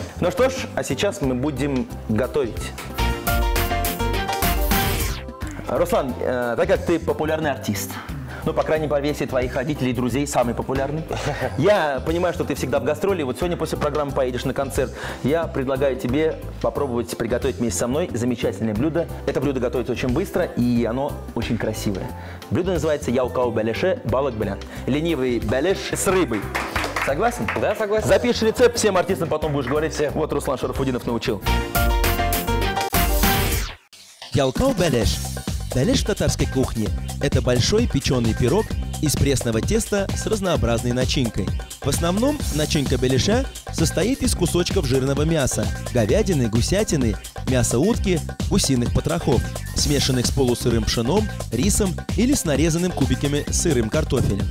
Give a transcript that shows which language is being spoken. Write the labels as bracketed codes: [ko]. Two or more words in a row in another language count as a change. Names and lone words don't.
[ru] Ну что ж, а сейчас мы будем готовить. Руслан, так как ты популярный артист, ну, по крайней мере, версии твоих родителей и друзей самый популярный. Я понимаю, что ты всегда в гастроли. Вот сегодня после программы поедешь на концерт. Я предлагаю тебе попробовать приготовить вместе со мной замечательное блюдо. Это блюдо готовится очень быстро, и оно очень красивое. Блюдо называется [tt] ялкау бәлеше балык белян. [ru] Ленивый бәлеш с рыбой. Согласен? Да, согласен. Запишешь рецепт, всем артистам потом будешь говорить. Все. Вот Руслан Шарафудинов научил. [tt] Ялкау бәлеш. [ru] Бәлеш в татарской кухне – это большой печеный пирог из пресного теста с разнообразной начинкой. В основном начинка бәлеша состоит из кусочков жирного мяса, говядины, гусятины, мяса утки, гусиных потрохов, смешанных с полусырым пшеном, рисом или с нарезанным кубиками сырым картофелем.